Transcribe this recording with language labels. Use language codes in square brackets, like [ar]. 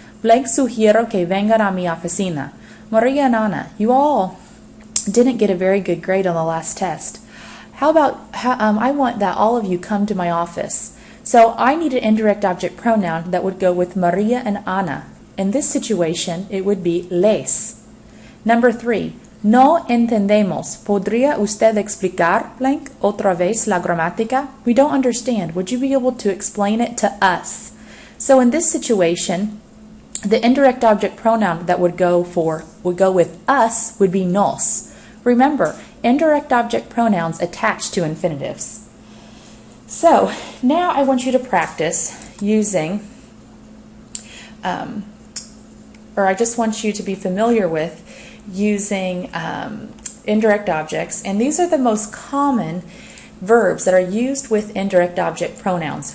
[es] Blank sugiero que vengan a mi oficina. [en] Maria and Anna, you all didn't get a very good grade on the last test. How about, I want that all of you come to my office. So I need an indirect object pronoun that would go with Maria and Ana. In this situation, it would be les. Number 3, [es] no entendemos. ¿Podría usted explicar, blank, otra vez la gramática? [en] We don't understand. Would you be able to explain it to us? So in this situation, the indirect object pronoun that would go with us would be nos. Remember, indirect object pronouns attach to infinitives. So now I want you to practice using, or I just want you to be familiar with using indirect objects, and these are the most common verbs that are used with indirect object pronouns.